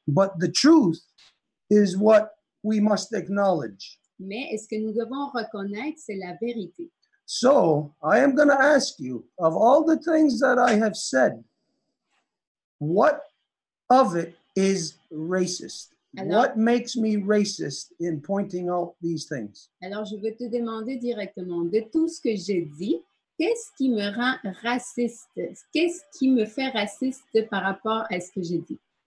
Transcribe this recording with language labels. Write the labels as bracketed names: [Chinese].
[English] But the truth is what we must acknowledge. [French] Mais ce que nous devons reconnaître, c'est la vérité. [English] So I am going to ask you, of all the things that I have said, what of it is racist? [French] Alors, [English] What makes me racist in pointing out these things? [French] alors, je veux te demander directement, de tout ce que j'ai dit, qu'est-ce qui me rend raciste? Qu'est-ce qui me fait raciste par rapport à ce que j'ai dit?